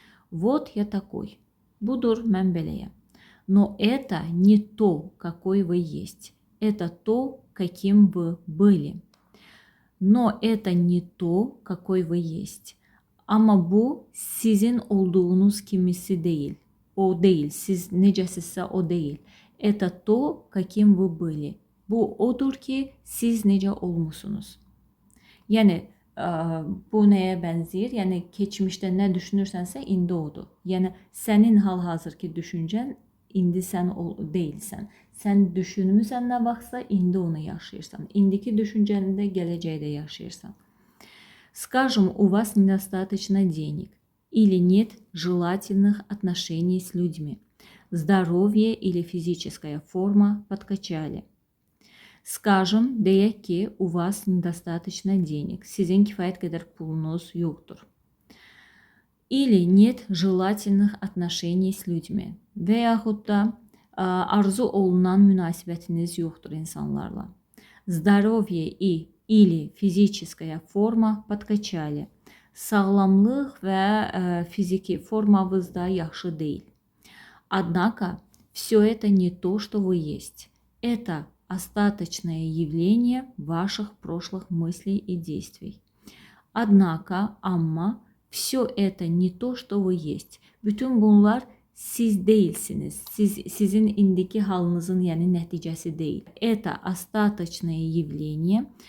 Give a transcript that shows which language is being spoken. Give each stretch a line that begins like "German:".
Russian: Вот я такой.
Azerbaijani: Budur, mən beləyəm.
Russian: Но это не то, какой вы есть. Это то, каким вы были. Но это не то, какой вы есть.
Azerbaijani: Amma bu sizin olduğunuz kimisi değil. O değil. Siz necəsizsə o değil.
Russian: Это то, каким вы были.
Azerbaijani: Bu odur ki, siz necə olmusunuz. Yəni, bu nəyə bənzəyir? Yəni, keçmişdə nə düşünürsənsə, indi odur. Yəni, sənin hal-hazırki düşüncən, indi sən deyilsən. Sən düşünmüsən nə vaxtsa, indi onu yaşayırsan. İndiki düşüncəndə gələcəkdə yaşayırsan.
Russian: Скажем, у вас недостаточно денег или нет желательных отношений с людьми. Здоровье или физическая форма подкачали. Скажем,
Azerbaijani: deyək ki,
Russian: у вас недостаточно денег.
Azerbaijani: Sizin kifayət qədər pulunuz yoxdur.
Russian: Или нет желательных отношений с людьми.
Azerbaijani: Və yaxud da arzu olunan münasibətiniz yoxdur insanlarla.
Russian: Здоровье или физическая форма подкачали.
Azerbaijani: Sağlamlıq və fiziki formanız da yaxşı deyil.
Russian: Однако, все это не то, что вы есть. Это остаточное явление ваших прошлых мыслей и действий. Однако,
Azerbaijani: amma,
Russian: все это не то, что вы есть.
Azerbaijani: Bütün bunlar siz değilsiniz. Sizin indiki halınızın, yəni nəticəsi deyil.
Russian: Это остаточное явление.